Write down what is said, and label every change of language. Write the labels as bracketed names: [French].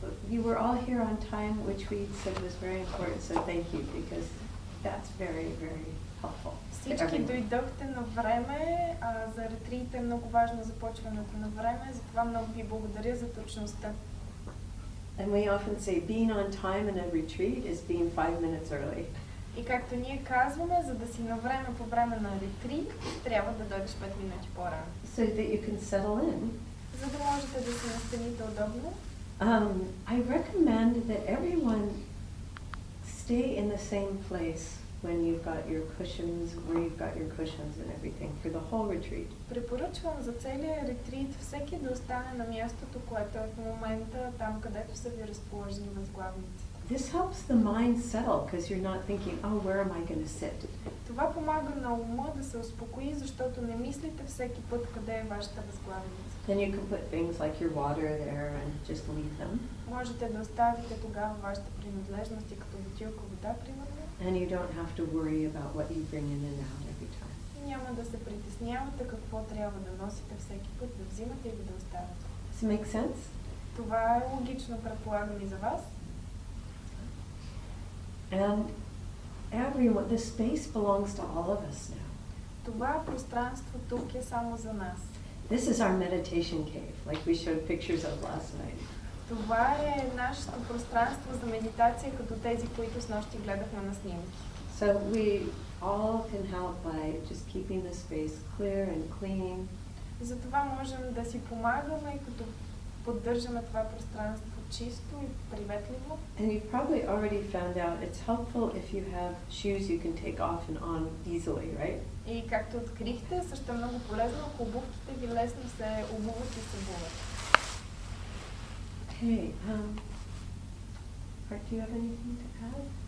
[English] You were all here on time, which we said was very important, so thank you, because that's very, very helpful to [Bulgarian] Всички [English] everyone. [Bulgarian] дойдохте на време, за ретрита е много важно започването на време, затова много ви благодаря за точността. [English] And we often say being on time in a retreat is being 5 minutes early. [Bulgarian] И както ние казваме, за да си на време по време на ретрит, трябва да дойдеш 5 минути по-рано. [English] So that you can settle in. [Bulgarian] За да можете да се настаните удобно. [English] I recommend that everyone stay in the same place when you've got your cushions, where you've got your cushions and everything for the whole retreat. [Bulgarian] Препоръчвам за целия ретрит всеки да остане на мястото, което е в момента, там където са ви разположени възглавниците. [English] This helps the mind settle because you're not thinking, oh, where am I going to sit? [Bulgarian] Това помага на ума да се успокои, защото не мислите всеки път къде е вашата възглавница. [English] Then you can put things like your water there and just leave them. [Bulgarian] Можете да оставите тогава вашите принадлежности като бутилка вода, примерно. [English] And you don't have to worry about what you bring in and out every time. [Bulgarian] Няма да се притеснявате какво трябва да носите всеки път, да взимате или да оставяте. [English] Does it make sense? [Bulgarian] Това е логично, предполагам, и за вас. [English] And everyone, the space belongs to all of us now. [Bulgarian] Това пространство тук е само за нас. [English] This is our meditation cave, like we showed pictures of last night. [Bulgarian] Това е нашето пространство за медитация, като тези, които с нощи гледахме на снимки. [English] So we all can help by just keeping the space clear and clean. [Bulgarian] Затова можем да си помагаме, като поддържаме това пространство чисто и приветливо. [English] And you've probably already found out it's helpful if you have shoes you can take off and on easily, right? [Bulgarian] И както открихте, също е много полезно, ако обувките ви лесно се обуват и се обуват. [English] Okay, Art, do you have anything to add?